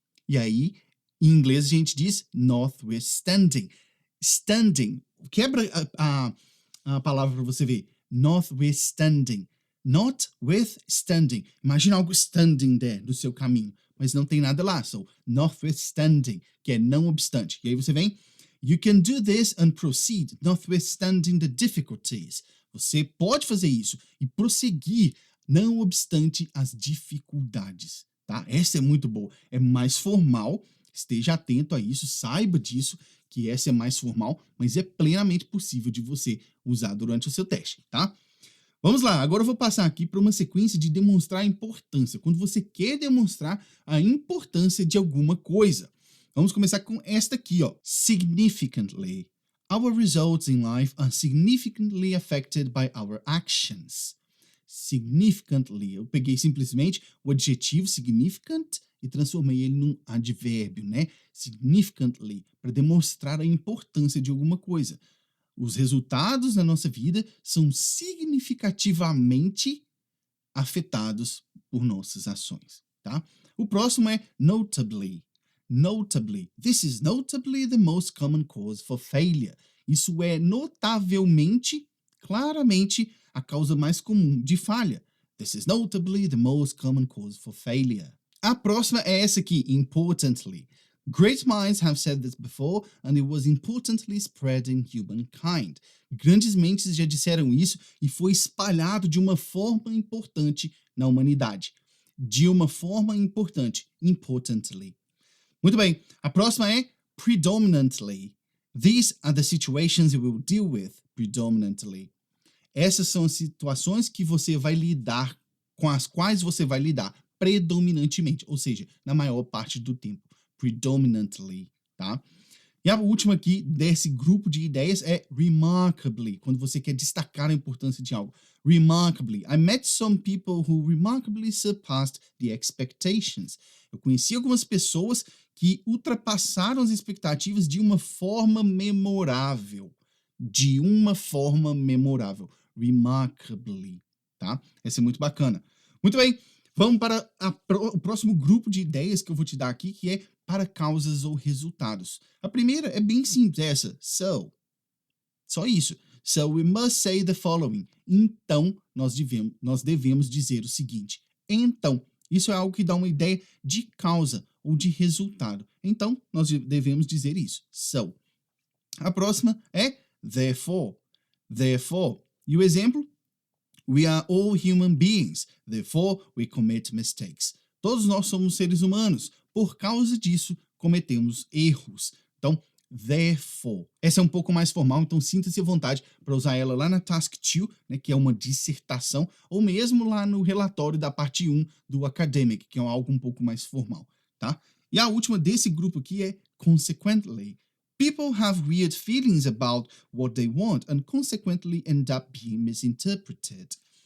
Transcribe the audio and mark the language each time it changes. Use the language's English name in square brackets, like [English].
[Portuguese] E aí, em inglês, a gente diz notwithstanding. Standing, quebra a palavra para você ver. [English] Notwithstanding. Notwithstanding. [Portuguese] Imagina algo [English] standing there, [Portuguese] no seu caminho, mas não tem nada lá. So, notwithstanding, que é não obstante. E aí você vem... [English] You can do this and proceed, notwithstanding the difficulties. [Portuguese] Você pode fazer isso e prosseguir, não obstante as dificuldades, tá? Essa é muito boa, é mais formal, esteja atento a isso, saiba disso, que essa é mais formal, mas é plenamente possível de você usar durante o seu teste, tá? Vamos lá, agora eu vou passar aqui para uma sequência de demonstrar a importância, quando você quer demonstrar a importância de alguma coisa. Vamos começar com esta aqui, ó. [English] Significantly. Our results in life are significantly affected by our actions. Significantly. [Portuguese] Eu peguei simplesmente o adjetivo significant e transformei ele num advérbio, né? Significantly, para demonstrar a importância de alguma coisa. Os resultados na nossa vida são significativamente afetados por nossas ações, tá? O próximo é notably. Notably. [English] This is notably the most common cause for failure. [Portuguese] Isso é notavelmente, claramente, a causa mais comum de falha. [English] This is notably the most common cause for failure. [Portuguese] A próxima é essa aqui, importantly. [English] Great minds have said this before, and it was importantly spread in humankind. [Portuguese] Grandes mentes já disseram isso e foi espalhado de uma forma importante na humanidade. De uma forma importante, importantly. Muito bem, a próxima é predominantly. [English] These are the situations you will deal with predominantly. [Portuguese] Essas são as situações que você vai lidar, com as quais você vai lidar predominantemente, ou seja, na maior parte do tempo. Predominantly, tá? E a última aqui desse grupo de ideias é remarkably, quando você quer destacar a importância de algo. [English] Remarkably. I met some people who remarkably surpassed the expectations. [Portuguese] Eu conheci algumas pessoas que ultrapassaram as expectativas de uma forma memorável. De uma forma memorável. Remarkably, tá? Essa é muito bacana. Muito bem, vamos para o próximo grupo de ideias que eu vou te dar aqui, que é para causas ou resultados. A primeira é bem simples, essa. So. Só isso. [English] So we must say the following. [Portuguese] Então, nós devemos dizer o seguinte. Então, isso é algo que dá uma ideia de causa ou de resultado. Então, nós devemos dizer isso. So. A próxima é therefore. Therefore. E o exemplo? [English] We are all human beings. Therefore, we commit mistakes. [Portuguese] Todos nós somos seres humanos. Por causa disso, cometemos erros. Então, therefore. Essa é um pouco mais formal, então sinta-se à vontade para usar ela lá na Task 2, né, que é uma dissertação, ou mesmo lá no relatório da parte 1 do Academic, que é algo um pouco mais formal, tá? E a última desse grupo aqui é [English] consequently. People have weird feelings about what they want and consequently end up being misinterpreted.